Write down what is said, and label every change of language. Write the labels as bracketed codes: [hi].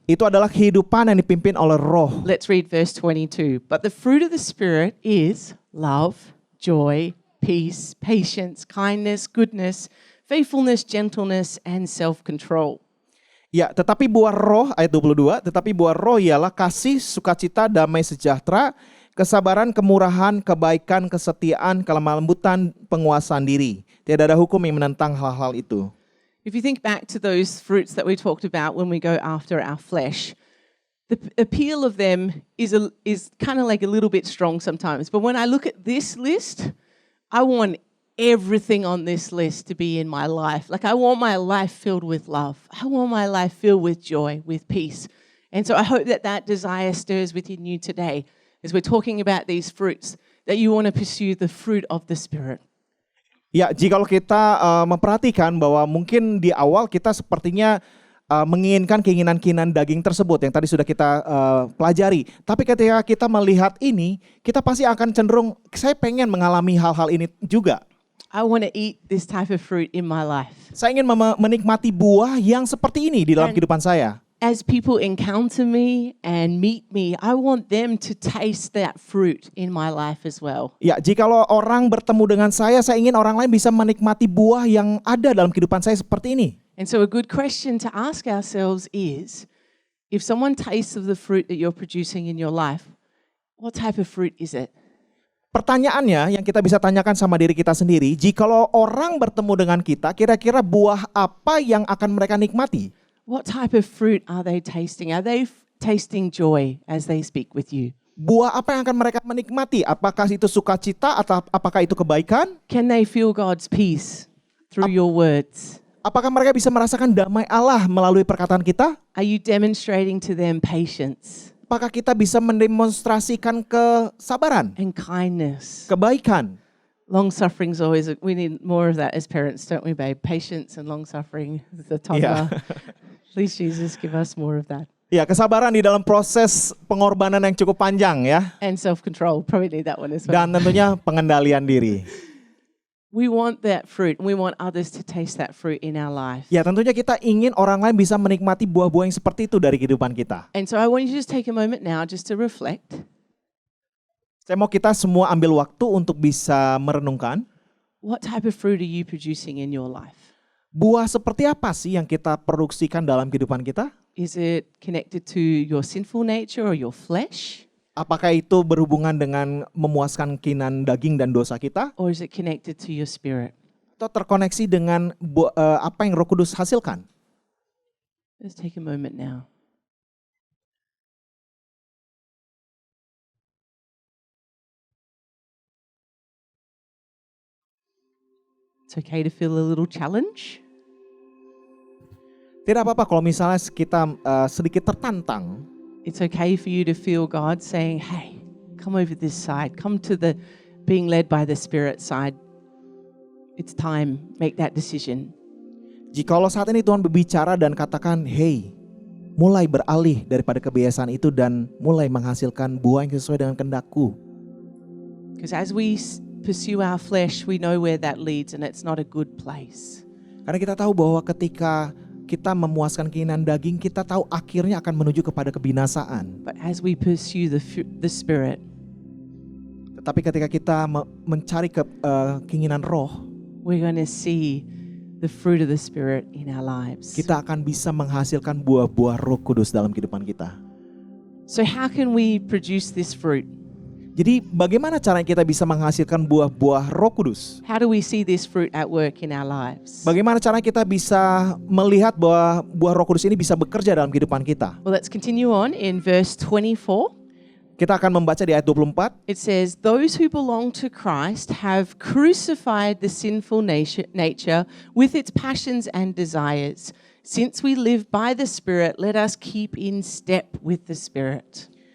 [id] Itu adalah kehidupan yang dipimpin oleh Roh. [en] Let's read verse 22. But the fruit of the Spirit is love, joy, peace, patience, kindness, goodness, faithfulness, gentleness, and self-control. [id] Ya, tetapi buah roh, ayat 22, tetapi buah roh ialah kasih, sukacita, damai sejahtera, kesabaran, kemurahan, kebaikan, kesetiaan, kelemah lembutan, penguasaan diri. Tidak ada hukum yang menentang hal-hal itu. [en] If you think back to those fruits that we talked about when we go after our flesh, the appeal of them is kind of like a little bit strong sometimes. But when I look at this list, I want everything on this list to be in my life. Like I want my life filled with love. I want my life filled with joy, with peace. And so I hope that that desire stirs within you today as we're talking about these fruits, that you want to pursue the fruit of the Spirit. [id] Ya, jikalau kita memperhatikan bahwa mungkin di awal kita sepertinya menginginkan keinginan-keinginan daging tersebut yang tadi sudah kita pelajari. Tapi ketika kita melihat ini, kita pasti akan cenderung, saya pengen mengalami hal-hal ini juga. [en] I want to eat this type of fruit in my life. [id] Saya ingin menikmati buah yang seperti ini di dalam kehidupan saya. [en] As people encounter me and meet me, I want them to taste that fruit in my life as well. [id] Ya, jikalau orang bertemu dengan saya ingin orang lain bisa menikmati buah yang ada dalam kehidupan saya seperti ini. [en] And so a good question to ask ourselves is, if someone tastes of the fruit that you're producing in your life, what type of fruit is it? [id] Pertanyaannya yang kita bisa tanyakan sama diri kita sendiri, jikalau orang bertemu dengan kita, kira-kira buah apa yang akan mereka nikmati? [en] What type of fruit are they tasting? Are they tasting joy as they speak with you? [id] Buah apa yang akan mereka menikmati? Apakah itu sukacita atau apakah itu kebaikan? [en] Can they feel God's peace through your words? [id] Apakah mereka bisa merasakan damai Allah melalui perkataan kita? [en] Are you demonstrating to them patience [id] Apakah kita bisa mendemonstrasikan kesabaran, [en] and kindness? [id] kebaikan? [en] Long suffering is always, we need more of that as parents, don't we, babe? Patience and long suffering is the toddler. Please, Jesus, give us more of that. [id] Ya, kesabaran di dalam proses pengorbanan yang cukup panjang ya. [en] And self-control, probably need that one as well. [id] Dan tentunya pengendalian diri. [en] We want that fruit, and we want others to taste that fruit in our life. [id] Ya, tentunya kita ingin orang lain bisa menikmati buah-buah yang seperti itu dari kehidupan kita. [en] And so I want you to just take a moment now just to reflect. [id] Saya mau kita semua ambil waktu untuk bisa merenungkan. [en] What type of fruit are you producing in your life? [id] Buah seperti apa sih yang kita produksikan dalam kehidupan kita? [en] Is it connected to your sinful nature or your flesh? [id] Apakah itu berhubungan dengan memuaskan keinginan daging dan dosa kita? [en] Or is it connected to your spirit? [id] Atau terkoneksi dengan apa yang Roh Kudus hasilkan? [en] Let's take a moment now. It's okay to feel a little challenge. [id] Tidak apa-apa kalau misalnya kita sedikit tertantang. [en] It's okay for you to feel God saying, hey, come over this side. Come to the being led by the Spirit side. It's time. Make that decision. [id] Jikalau saat ini Tuhan berbicara dan katakan, hey, mulai beralih daripada kebiasaan itu dan mulai menghasilkan buah yang sesuai dengan kehendak-Ku. [en] Because as we pursue our flesh, we know where that leads and it's not a good place. [id] Karena kita tahu bahwa ketika kita memuaskan keinginan daging, kita tahu akhirnya akan menuju kepada kebinasaan. [en] But as we pursue the Spirit, [id] Tetapi ketika kita mencari keinginan roh, [en] we're going to see the fruit of the Spirit in our lives. [id] kita akan bisa menghasilkan buah-buah Roh Kudus dalam kehidupan kita. [en] So how can we produce this fruit? [id] Jadi bagaimana caranya kita bisa menghasilkan buah-buah Roh Kudus? [en] How do we see this fruit at work in our lives? [id] Bagaimana caranya kita bisa melihat bahwa buah Roh Kudus ini bisa bekerja dalam kehidupan kita? [en] Well, let's continue on in verse 24. [id] Kita akan membaca di ayat 24. [en] It says, "Those who belong to Christ have crucified the sinful nature with its passions and desires. Since we live by the Spirit, let us keep in step with the Spirit."